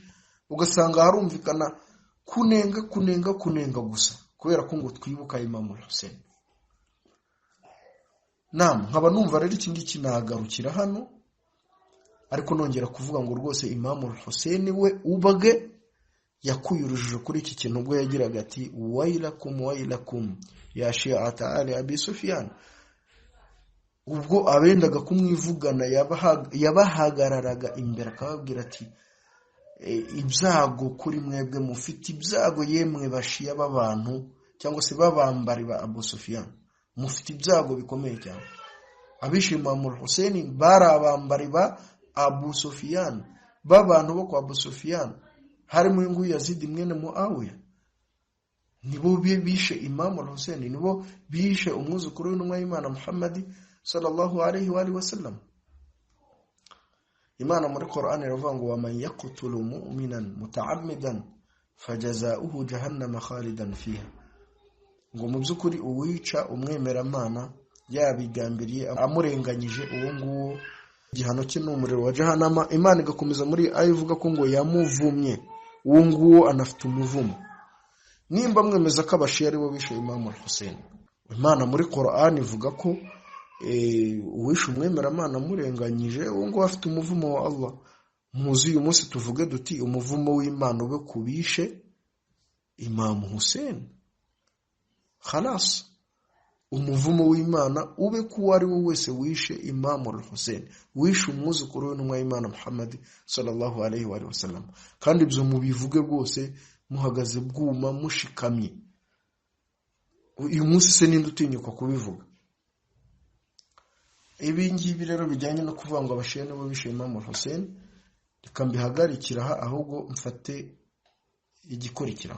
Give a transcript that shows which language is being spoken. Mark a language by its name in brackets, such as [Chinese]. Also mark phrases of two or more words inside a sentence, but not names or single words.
[Kinyarwanda] Ugasanga harumvikana kunenga gusa kubera ko ngo twibuka Imam Hussein. Nkaba numva rero iki ngiki nagarukira hano, ariko nongera kuvuga ngo rwose Imam Hussein we ubage yakuye urujijo kuri iki kintu ubwo yagiraga ati [Arabic] ويلكم يا شيعة آل أبي سفيان. [Kinyarwanda] Ubwo abendaga kumwivugana yabahagararaga imbere akababwira ati ibyago kuri mwebwe, mufite ibyago yemwe bashiya b'abantu cyangwa se babambari ba Abu Sufyan, mufite ibyago bikomeye cyane. Abishe Imam Hussein bari abambari ba Abu Sufyan, b'abantu bo kwa Abu Sufyan, harimo inguyu Yazid mwene Muawiya. Nibo bishe Imam Hussein, nibo bishe umwuzukuru w'intumwa y'Imana Muhammad [Arabic] صلى الله عليه وآله وسلم. [Kinyarwanda] Imana muri Qur'an iravuga ngo [Arabic] ومن يقتل مؤمنا متعمدا فجزاؤه جهنم خالدا فيها. [Kinyarwanda] Ngo mu byukuri uwica umwemeramana yabigambiriye amurenganyije uwo nguwo igihano cye n'umuriro wa jahannama. Imana igakomeza muri ayivuga ko ngo yamuvumye uwo nguwo anafite umuvumo. Nimba mwemeza ko abashiya ari bo bishe Imam Hussein, Imana muri Qur'an ivuga ko uwishe umwemeramana amurenganyije uwo nguwo afite umuvumo wa Allah. Muzi uyu munsi tuvuge duti umuvumo w'Imana ube kubishe Imam Hussein. Khalas, umuvumo w'Imana ube ku ari we wese wishe Imam Hussein, wishe umwuzukuru w'intumwa y'Imana Muhammad [Arabic] صلى الله عليه وسلم. [Kinyarwanda] Kandi ibyo mubivuge rwose muhagaze bwuma mushikamye. Uyu munsi se ninde utinyuka kubivuga? Ibi ngibi rero bijyanye no kuvuga ngo abashiya nibo bishe Imam Hussein, reka mbihagarikira ahubwo mfate igikurikiraho.